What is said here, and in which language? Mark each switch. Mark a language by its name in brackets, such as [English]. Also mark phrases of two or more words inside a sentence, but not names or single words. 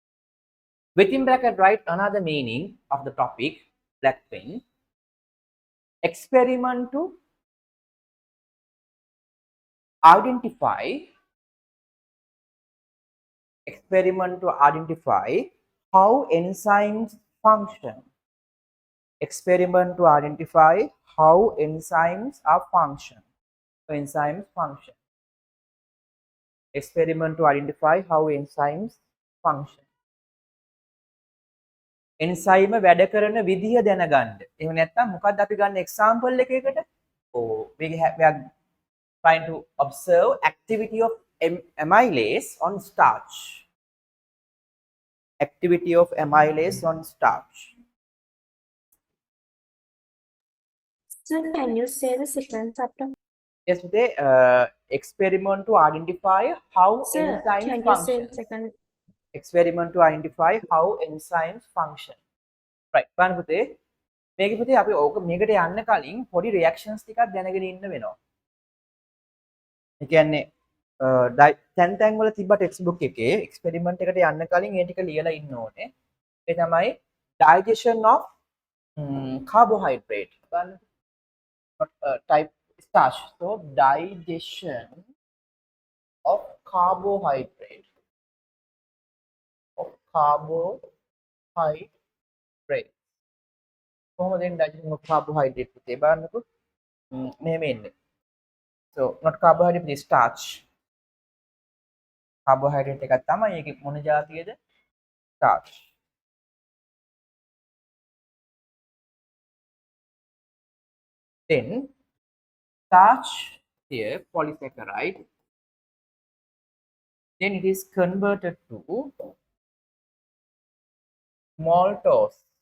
[English] within bracket write another meaning of the topic lectin experiment to identify how enzymes function. Experiment to identify how enzymes are function. So enzymes function. Experiment to identify how enzymes function. [Sinhala] enzyme වැඩ කරන විදිය දැනගන්න. එහෙම නැත්නම් මොකක්ද අපි ගන්න example එකකට? [English] we are trying to observe activity of amylase on starch. Activity of amylase on starch. Sir, can you say the sequence after? Yes, they experiment to identify how Sir, enzymes can you say function. the second? Experiment to identify how enzymes function. Right. [Sinhala] බලන්න පුතේ මේක පුතේ අපි ඕක මේකට යන්න කලින් පොඩි reactions ටිකක් දැනගෙන ඉන්න වෙනවා. ඒ කියන්නේ තැන් වල තිබ්බ [English] text book [Sinhala] එකේ එක්ස්පෙරිමන්ට් එකට යන්න කලින් ඒ ටික ලියලා ඉන්න ඕනේ. ඒ තමයි [English] digestion of carbohydrate. බලන්න type starch. So digestion of carbohydrate. [Sinhala] කොහොමද [English] digestion of carbohydrate [Sinhala] පුතේ බලන්නකො. මෙහෙම එන්නේ. [English] So not carbohydrate but starch. [Sinhala] Carbohydrate එකක් තමයි ඒකේ මොන જાතියද? [English] Starch. Then starch here polysaccharide. Then it is converted to maltose.